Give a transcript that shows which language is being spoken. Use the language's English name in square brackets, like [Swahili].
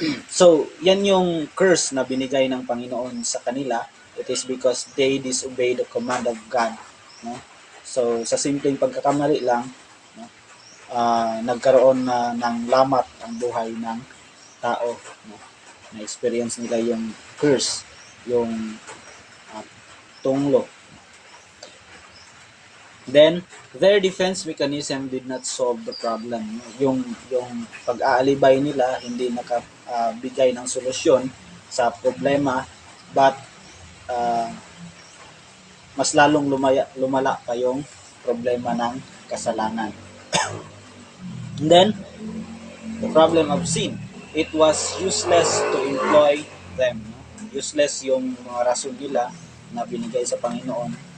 [Filipino] So, yan yung curse na binigay ng Panginoon sa kanila. [English] It is because they disobey the command of God, no? [Filipino] So, sa simpleng pagkakamali lang, no? Nagkaroon na ng lamat ang buhay ng tao, no? Na-experience nila yung curse, yung tunglo. [English] Then, their defense mechanism did not solve the problem. [Filipino] Yung pag-aalibay nila hindi nakabigay ng solusyon sa problema, but mas lalong lumala pa yung problema ng kasalanan. [English] And then, the problem of sin. It was useless to employ them. No? [Filipino] Useless yung mga rason nila na binigay sa Panginoon.